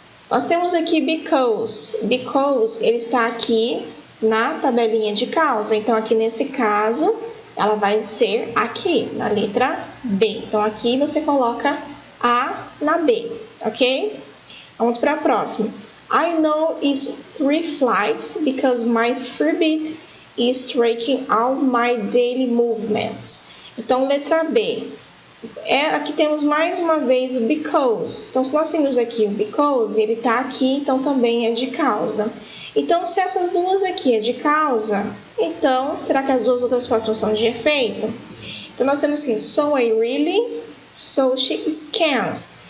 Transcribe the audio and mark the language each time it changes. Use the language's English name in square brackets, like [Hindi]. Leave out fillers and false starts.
[Portuguese] Nós temos aqui because. Because, ele está aqui na tabelinha de causa. Então, aqui nesse caso, ela vai ser aqui, na letra B. Então, aqui você coloca A na B, ok? Vamos para a próxima. [English] I know it's 3 flights because my Fitbit is tracking all my daily movements. [Portuguese] Então, letra B. Aqui temos mais uma vez o because. Então, se nós temos aqui o because, ele está aqui, então também é de causa. Então, se essas duas aqui é de causa, então, será que as duas outras próximas são de efeito? Então, nós temos assim, [English] so I really, so she scans.